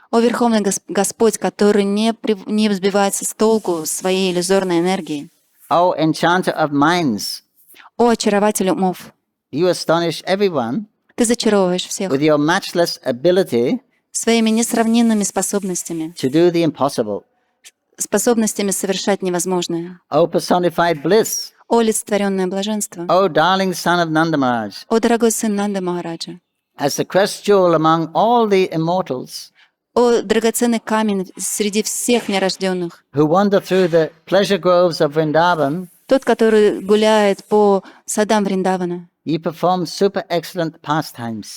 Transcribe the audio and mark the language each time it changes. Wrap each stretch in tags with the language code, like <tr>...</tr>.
<ru>О Верховный Господь, который не взбивается с толку своей иллюзорной энергией.</ru> <en>O Enchanter of Minds,</en> <ru>О Очарователь умов,</ru> <en>you astonish everyone</en> <ru>Ты зачаровываешь всех</ru> <en>with your matchless ability</en> <ru>своими несравненными способностями,</ru> <en>to do the impossible.</en> <ru>способностями совершать невозможное.</ru> <en>O personified bliss,</en> <ru>О олицетворенное блаженство,</ru> <en>O darling son of Nanda Maharaj,</en> <ru>о дорогой сын Нанды Махараджа,</ru> <en>as the crest jewel among all the immortals,</en> <ru>О драгоценный камень среди всех нерожденных,</ru> <en>who wander through the pleasure groves of Vrindavan,</en> <ru>тот, который гуляет по садам Вриндавана.</ru> <en>you perform super excellent pastimes.</en>